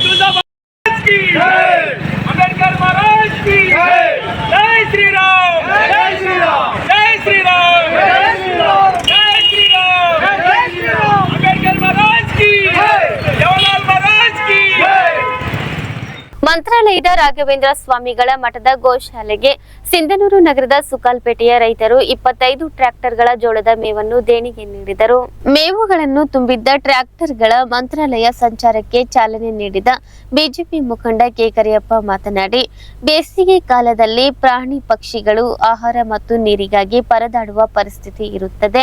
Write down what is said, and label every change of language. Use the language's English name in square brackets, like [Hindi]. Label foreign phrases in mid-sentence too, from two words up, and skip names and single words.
[Hindi] तुलजा महाराज की, अंबेडकर महाराज की, जय श्री राम, जय श्री राम, जय श्री राम, जय श्री राम, जय श्री राम, जय श्री राम, अंबेडकर महाराज की, सेवालाल महाराज की. [Kannada] ಮಂತ್ರಾಲಯದ ರಾಘವೇಂದ್ರ ಸ್ವಾಮಿಗಳ ಮಠದ ಗೋಶಾಲೆಗೆ ಸಿಂಧನೂರು ನಗರದ ಸುಕಾಲ್ಪೇಟೆಯ ರೈತರು 25 ಟ್ರ್ಯಾಕ್ಟರ್ಗಳ ಜೋಳದ ಮೇವನ್ನು ದೇಣಿಗೆ ನೀಡಿದರು. ಮೇವುಗಳನ್ನು ತುಂಬಿದ್ದ ಟ್ರ್ಯಾಕ್ಟರ್ಗಳ ಮಂತ್ರಾಲಯ ಸಂಚಾರಕ್ಕೆ ಚಾಲನೆ ನೀಡಿದ ಬಿಜೆಪಿ ಮುಖಂಡ ಕೆ ಕರಿಯಪ್ಪ ಮಾತನಾಡಿ, ಬೇಸಿಗೆ ಕಾಲದಲ್ಲಿ ಪ್ರಾಣಿ ಪಕ್ಷಿಗಳು ಆಹಾರ ಮತ್ತು ನೀರಿಗಾಗಿ ಪರದಾಡುವ ಪರಿಸ್ಥಿತಿ ಇರುತ್ತದೆ.